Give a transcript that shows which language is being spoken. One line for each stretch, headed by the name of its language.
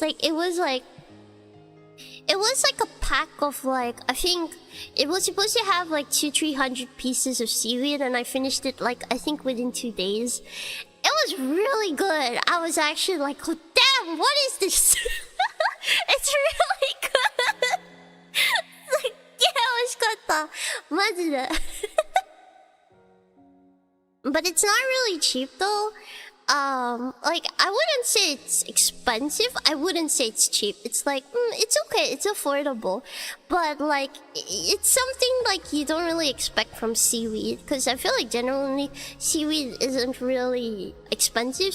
English: Like it was like a pack of like, I think it was supposed to have like 200-300 pieces of seaweed, and I finished it like I think within 2 days. It was really good. I was actually like, oh, damn, what is this? It's really good. Like, yeah,
Japanese: 美味しかった。マジで。
English: But it's not really cheap though. Like I wouldn't say it's expensive. I wouldn't say it's cheap. It's like it's okay. It's affordable, but like it's something like you don't really expect from seaweed. Because I feel like generally seaweed isn't really expensive.